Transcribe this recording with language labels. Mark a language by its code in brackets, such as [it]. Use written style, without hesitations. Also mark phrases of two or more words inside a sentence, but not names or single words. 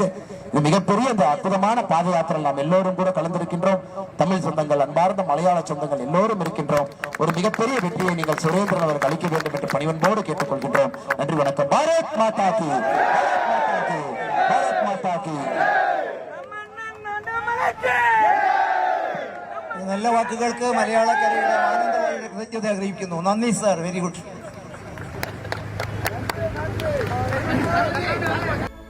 [ta] இது மிகப்பெரிய இந்த அற்புதமான பாத யாத்திரை நாம் எல்லோரும் கூட கலந்திருக்கின்றோம். தமிழ் சொந்தங்கள், அன்பார்ந்த மலையாள சொந்தங்கள் எல்லோரும் இருக்கின்றோம். ஒரு மிகப்பெரிய வெற்றியை நீங்கள் சுரேந்திரன் அவர்கள் அளிக்க வேண்டும் என்று பணிவன்போடு கேட்டுக்கொள்கின்றோம். நன்றி, வணக்கம். [hi] भारत माता की, भारत माता की. [ml] നല്ല വാക്കുകൾക്ക് മലയാളക്കരയുടെ ആനന്ദവായുടെ കൃതജ്ഞത അറിയിക്കുന്നു. നന്ദി സാർ, [en] very good.